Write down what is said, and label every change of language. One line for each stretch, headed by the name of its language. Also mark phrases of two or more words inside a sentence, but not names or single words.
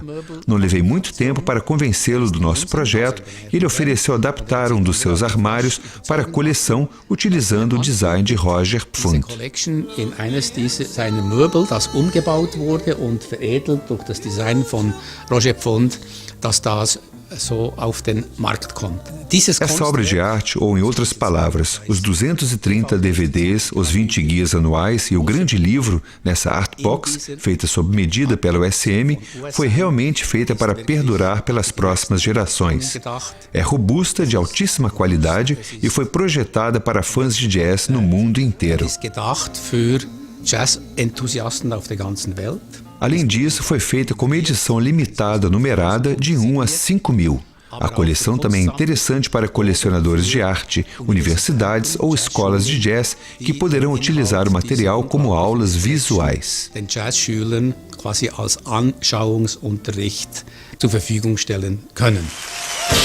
Portuguese: Não levei muito tempo para convencê-lo do nosso projeto e ele ofereceu adaptar um dos seus armários para a coleção utilizando o design de Roger Pfund.
German: In eines seiner Möbel, das umgebaut wurde und veredelt durch das Design von Roger Pfund, dass das so auf den Markt kommt.
Portuguese: Essa obra de arte, ou em outras palavras, os 230 DVDs, os 20 guias anuais e o grande livro nessa Artbox, feita sob medida pela USM, foi realmente feita para perdurar pelas próximas gerações. É robusta, de altíssima qualidade e foi projetada para fãs de jazz no mundo inteiro.
German: Jazz-Enthusiasten auf der ganzen Welt.
Portuguese: Além disso, foi feita como edição limitada numerada de 1 a 5 mil. A coleção também é interessante para colecionadores de arte, universidades ou escolas de jazz que poderão utilizar o material como aulas visuais.
German: Den Jazzschülern quasi als Anschauungsunterricht zur Verfügung stellen können.